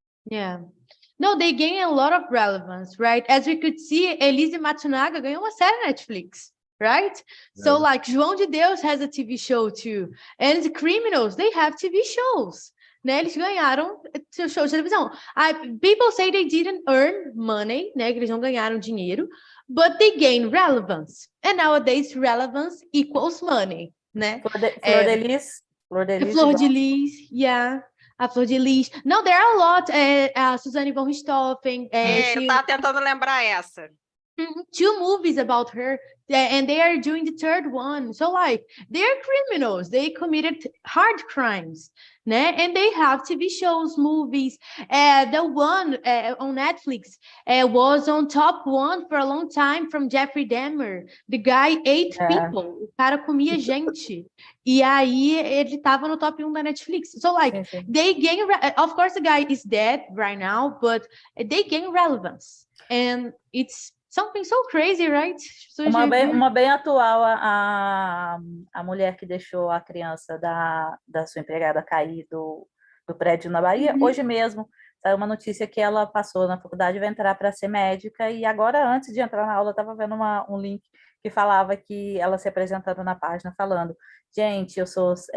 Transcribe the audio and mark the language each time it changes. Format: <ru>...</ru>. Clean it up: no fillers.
<en>Yeah. No, they gain a lot of relevance, right? As we could see, Elise Matsunaga</en> <pt>ganhou uma série na Netflix,</pt> <en>right? So like João de Deus has a TV show too. And the criminals, they have TV shows. Né?</en> <pt>Eles ganharam seu show de televisão.</pt> <en>People say they didn't earn money, né?</en> <pt>Que eles não ganharam dinheiro,</pt> <en>but they gain relevance. And nowadays, relevance equals money, né?</en> <pt>Flor de Lis.</pt> <en>Flor de Lis, yeah. A Flor de Lis. No, there are a lot. A Suzane von Richthofen.</en> <pt>eu estava tentando lembrar essa.</pt> <en>2 movies about her, and they are doing the 3rd one. So like they're criminals. They committed hard crimes, né? And they have TV shows, movies. The one on Netflix was on top 1 for a long time from Jeffrey Dahmer. The guy ate people.</en> <pt>O cara comia gente. E aí ele tava no top 1 da Netflix.</pt> <en>So like they gain, of course the guy is dead right now, but they gain relevance. And it's something so crazy, right?</en> <pt>Uma bem atual, a mulher que deixou a criança da sua empregada cair do prédio na Bahia, hoje mesmo saiu uma notícia que ela passou na faculdade e vai entrar para ser médica, e agora, antes de entrar na aula, eu estava vendo um link que falava que ela se apresentando na página, falando: gente, eu sou</pt>